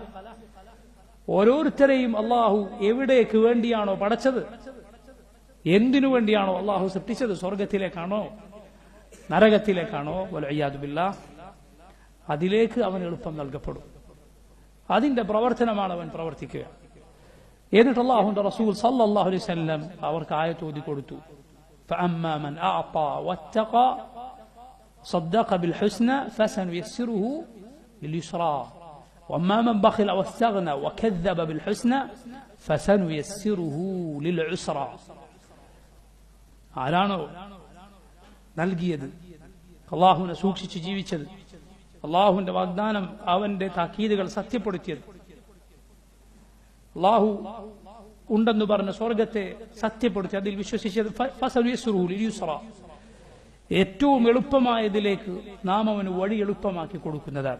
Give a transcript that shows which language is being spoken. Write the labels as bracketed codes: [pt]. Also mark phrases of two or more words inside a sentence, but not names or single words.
[ml] ഓരോരുത്തരെയും അള്ളാഹു എവിടേക്ക് വേണ്ടിയാണോ പടച്ചത്, എന്തിനു വേണ്ടിയാണോ അള്ളാഹു സൃഷ്ടിച്ചത്, സ്വർഗത്തിലേക്കാണോ നരകത്തിലേക്കാണോ, [ar] والعياذ بالله, [ml] അതിലേക്ക് അവൻ എളുപ്പം നൽകപ്പെടും. അതിന്റെ പ്രവർത്തനമാണ് അവൻ പ്രവർത്തിക്കുക. എന്നിട്ട് അല്ലാഹുവിന്റെ റസൂൽ [ar] صلى الله عليه وسلم [ml] അവർക്ക് ആയത്ത് ഓതി കൊടുത്തു. [ar] فأما من أعطى واتقى صدق بالحسنى فسنيسره لليسرى وأما من بخل واستغنى وكذب بالحسنى فسنيسره للعسرى. [ml] ആരാണോ നൽകിയത്, അള്ളാഹുവിനെ സൂക്ഷിച്ച് ജീവിച്ചത്, അള്ളാഹുവിന്റെ വാഗ്ദാനം, അവന്റെ താക്കീതുകൾ സത്യപ്പെടുത്തിയത്, അള്ളാഹു ഉണ്ടെന്ന് പറഞ്ഞ സ്വർഗത്തെ സത്യപ്പെടുത്തി അതിൽ വിശ്വസിച്ചത്, [ar] فسنيسره لليسرى, [ml] ഏറ്റവും എളുപ്പമായതിലേക്ക് നാം അവന് വഴി എളുപ്പമാക്കി കൊടുക്കുന്നതാണ്.